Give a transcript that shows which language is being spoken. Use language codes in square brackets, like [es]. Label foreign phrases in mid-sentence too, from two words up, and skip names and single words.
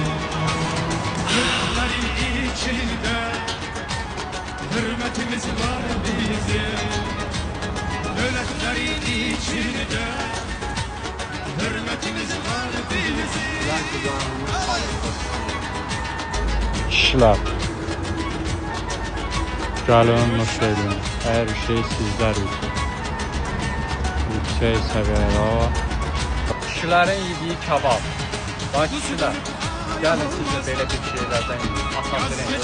[tr] Hürmetlerin içinde, hürmetimiz var bizim. Devletlerin içinde, hürmetimiz var bizim. Kişiler. [az] Gəlin nuş edin. Hər şey sizlər üçün. Yüksək səviyyədə o. Kişilərin yediyi kebab. Bax kişilər, gəlin siz də belə bir şeylərdən yiyin.